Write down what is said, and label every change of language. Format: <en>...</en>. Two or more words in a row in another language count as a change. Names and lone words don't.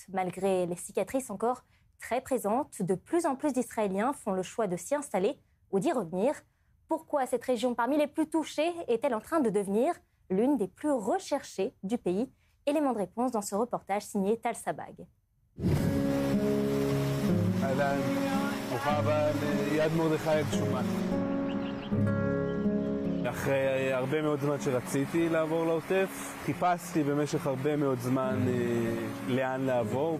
<fr>Malgré les cicatrices encore très présentes, de plus en plus d'Israéliens font le choix de s'y installer ou d'y revenir. Pourquoi cette région parmi les plus touchées est-elle en train de devenir l'une des plus recherchées du pays? Élément de réponse dans ce reportage signé Tal Sabag.</fr> <he>ברוכה הבאה ליד מרדכי הגשומה. אחרי הרבה מאוד זמן שרציתי לעבור לעוטף, חיפשתי במשך הרבה מאוד זמן לאן לעבור.</he>